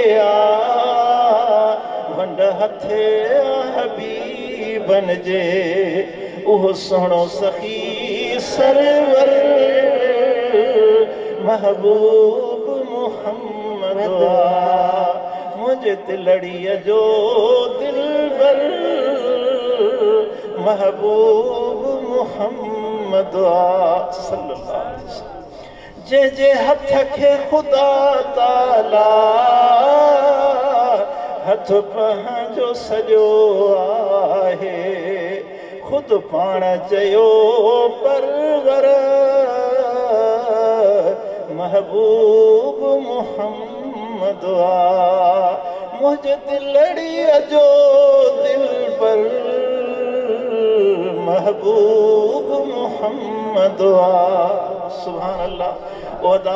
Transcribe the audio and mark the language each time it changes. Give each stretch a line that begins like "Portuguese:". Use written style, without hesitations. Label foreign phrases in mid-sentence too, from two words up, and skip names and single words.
Sindhi: वंड हथे हबीबन जे उहो सुहिणो सखी सरवर महबूब मुहम्मद मुंहिंजे दिलड़ीअ जो दिलबर महबूब मुहम्मद
Arabic: صلى الله عليه وسلم
Sindhi: जे हथ खे ख़ुदा ताला हथ पंहिंजो सॼो आहे ख़ुदि पाण चयो परवर महबूब मुहम्मद मुंहिंजे दिलड़ीअ जो दिलबर महबूब मुहम्मद
Arabic: سبحان الله
Sindhi: ओदा